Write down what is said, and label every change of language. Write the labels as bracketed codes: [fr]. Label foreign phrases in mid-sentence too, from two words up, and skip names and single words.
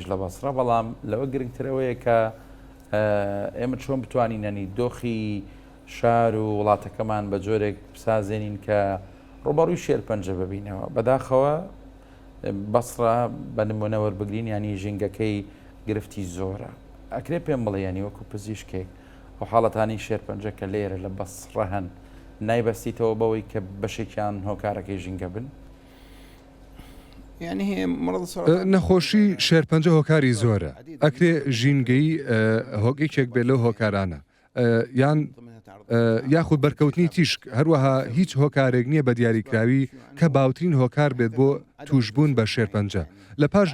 [ckb] لە بەسڕە بەڵام لەوە گرنگترەوەیە کە ئێمە چۆن بتوانینەنی دۆخی شار و وڵاتەکەمان بە جۆرێک بسازێنین کە ڕۆبەڕووی شێرپەنجە ببینەوە بەداخەوە بەسڕە بە نمونەوە بگرین ینی ژینگەکەی گرفتی زۆرە ئەکرێ پێم بڵێ ینی وەکو پزیشکێک و حاڵەتانی شێرپەنجە کە لێرە لە بەسڕە هەن نایبەستیتەوە بەوەی کە بەشێکیان هۆکارەکەی ژینگە بن [ar] يعني هي مرض السرطان [ckb] نەخۆشی شێرپەنجە هۆکاری زۆرە ئەکرێ ژینگەی هۆگەیەک بێت لەو هۆکارانە یان یاخود بەرکەوتنی تیشک هەروەها هیچ هۆکارێک نییە بە دیاریکراوی کە باوترین هۆکار بێت بۆ توشبوون بە شێرپەنجە لە پاش